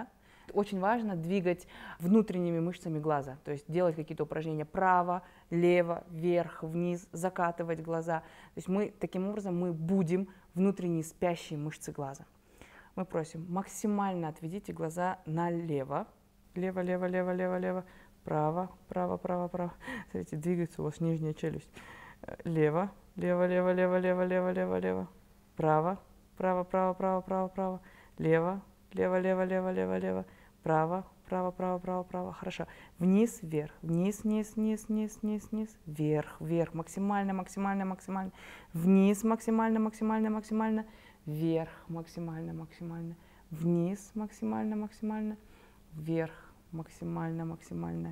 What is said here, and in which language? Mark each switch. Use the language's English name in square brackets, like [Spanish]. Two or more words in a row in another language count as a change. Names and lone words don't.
[Russian] Очень важно двигать внутренними мышцами глаза, то есть делать какие-то упражнения право, лево, вверх, вниз, закатывать глаза. То есть таким образом мы будем внутренние спящие мышцы глаза. Мы просим, максимально отведите глаза налево. Лево, лево, лево, лево, лево. Право, право, право, право. Смотрите, двигается у вас нижняя челюсть. Лево, лево, лево, лево, лево, лево, лево, лево. Право, право, право, право, право, право. Лево, лево, лево, лево, лево, лево. Право, право, право, право, право. Хорошо. Вниз, вверх. Вниз, вниз, вниз, вниз, вниз, вниз. Вверх, вверх. Максимально, максимально, максимально. Вниз, максимально, максимально, максимально. Вверх, максимально, максимально. Вниз, максимально, максимально. Вверх, максимально, максимально.